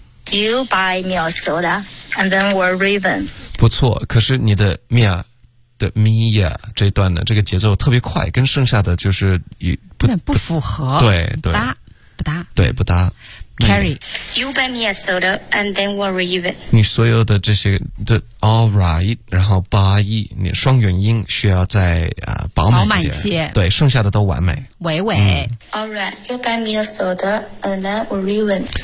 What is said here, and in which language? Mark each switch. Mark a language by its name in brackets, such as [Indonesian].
[English] You buy me a soda, and then we're riven. [Chinese] 不错，可是你的 Mia. 的 Mia 这一段呢，这个节奏特别快，跟剩下的就是不符合，对，不搭，不搭，对，不搭。 [English] Carrie, you buy me a soda and then we're even. [Chinese] 你所有的这些的 all right, 然后 buy, 你双元音需要再饱满一点，饱满些，对，剩下的都完美。伟伟、 [English] all right, you buy me a soda and then we're even.